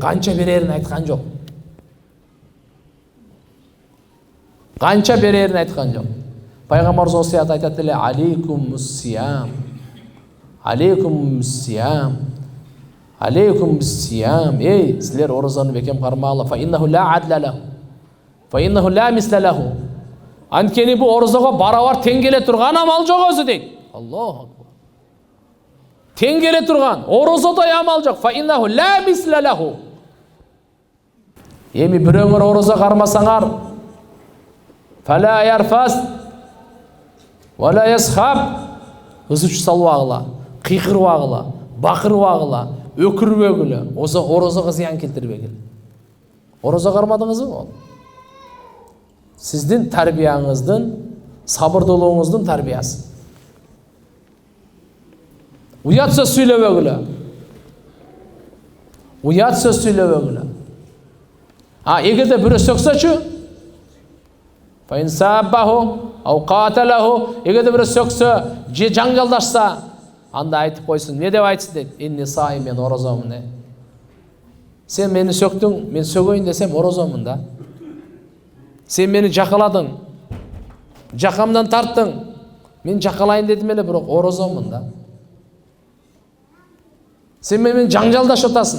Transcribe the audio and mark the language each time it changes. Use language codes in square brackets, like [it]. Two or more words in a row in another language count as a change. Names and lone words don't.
[ky] Канча берерин айткан жок. Канча берерин айткан жок. Пайгамбар зосият айтат эле: алейкумуссиям. [ar] عليكم بالصيام عليكم بالصيام. [ky] Эй, силер орозону бекем кармагыла. [ar] فإنه لا عدل له فإنه لا مثل له. [ky] Анткени бу орозого барабар тең келе турган амал жок өзү дейт. [ar] الله أكبر. [ky] Тең келе турган орозодой амал жок. [ar] فإنه لا مثل له. [ky] Эми бирөөңөр орозо кармасаңар, [ar] فلا يرفث ولا يصخب, [ky] ызыч салбагыла, кыйкырбагыла, бакырбагыла, өкүрбөгүлө, орозого зыян келтирбегиле. Орозо кармадыңызбы? Сиздин тарбияңыздын, сабырдуулугуңуздун тарбиясы. Уят сөз сүйлөбөгүлө. Уят сөз сүйлөбөгүлө. Эгерде бирөө сөксөчү, [ar] فإن سابه أو قاتله, [ky] эгерде бирөө сөксө, же жаңжалдашса, анда айтып койсун. Не деп айтсын дейт? [ar] إني صائم, [ky] мен орозомун. Сен мени сөктүң, мен сөгөйүн десем орозомун да. Сен мени жакаладың, жакамдан тарттың, мен жакалайын дедим эле, бирок орозомун да. Сен менен жаңжалдашып атасың.